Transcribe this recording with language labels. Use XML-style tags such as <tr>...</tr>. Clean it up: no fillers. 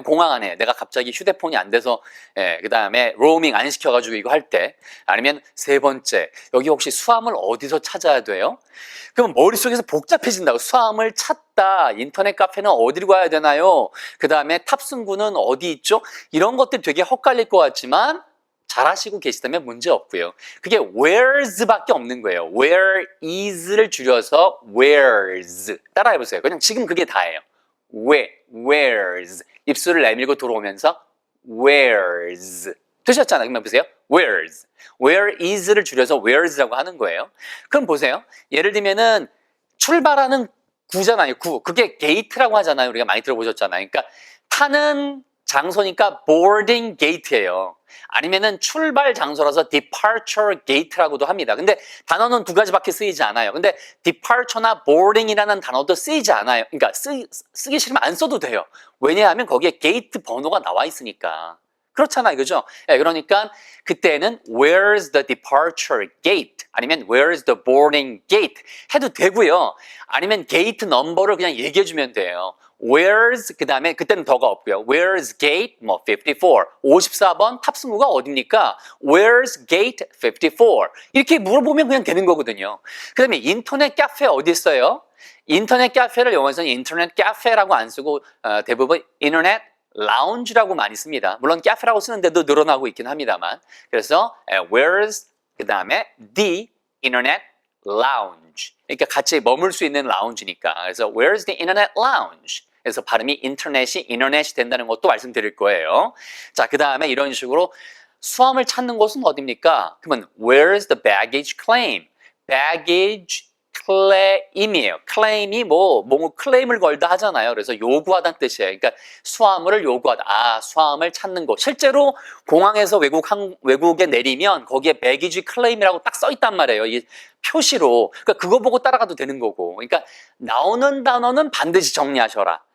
<ko>공항 안에 내가 갑자기 휴대폰이 안 돼서, 그 다음에 로밍 안 시켜가지고 이거 할 때, 아니면 세 번째, 여기 혹시 수암을 어디서 찾아야 돼요? 그럼 머릿속에서 복잡해진다고. 수암을 찾다, 인터넷 카페는 어디로 가야 되나요? 그 다음에 탑승구는 어디 있죠? 이런 것들 되게 헛갈릴 것 같지만 잘 하시고 계시다면 문제 없고요. 그게 where's밖에 없는 거예요. where is를 줄여서 where's. 따라해보세요. 그냥 지금 그게 다예요. where's. 입술을 내밀고 들어오면서 where's. 되셨잖아요. 그러면 보세요. where's. where is를 줄여서 where's라고 하는 거예요. 그럼 보세요. 예를 들면은 출발하는 구잖아요. 구. 그게 gate라고 하잖아요. 우리가 많이 들어보셨잖아요. 그러니까 타는 장소니까 boarding gate예요. 아니면은 출발 장소라서 departure gate라고도 합니다. 근데 단어는 두 가지밖에 쓰이지 않아요. 근데 departure나 boarding이라는 단어도 쓰이지 않아요. 그러니까 쓰기 싫으면 안 써도 돼요. 왜냐하면 거기에 gate 번호가 나와 있으니까. 그렇잖아요. 그죠? 네, 그러니까 그때는</ko> <en>where's the departure gate 아니면 where's the boarding gate</en> <ko>해도 되고요. 아니면 gate 넘버를 그냥 얘기해 주면 돼요. Where's 그 다음에 그때는 더가 없고요.</ko> <en>Where's gate 54</en> <ko>54번 탑승구가 어딥니까?</ko> <en>Where's gate 54</en> <ko>이렇게 물어보면 그냥 되는 거거든요. 그 다음에 인터넷 카페 어디 있어요? 인터넷 카페를 영어에서는 인터넷 카페라고 안 쓰고 대부분 인터넷 라운지라고 많이 씁니다. 물론 카페라고 쓰는데도 늘어나고 있긴 합니다만. 그래서 where's 그 다음에 the internet lounge. 그러니까 같이 머물 수 있는 라운지니까. 그래서</ko> <en>where's the internet lounge?</en> <ko>그래서 발음이 인터넷이 된다는 것도 말씀드릴 거예요. 자, 그 다음에 이런 식으로 수험을 찾는 곳은 어딥니까? 그러면</ko> <en>where's the baggage claim? baggage claim이에요.</en> <ko>claim이 뭐 클레임을 걸다 하잖아요. 그래서 요구하다는 뜻이에요. 그러니까 수화물을 요구하다. 수화물 찾는 곳. 실제로 공항에서 외국에 내리면 거기에 baggage claim이라고 딱 써 있단 말이에요. 이 표시로. 그러니까 그거 보고 따라가도 되는 거고. 그러니까 나오는 단어는 반드시 정리하셔라.</ko>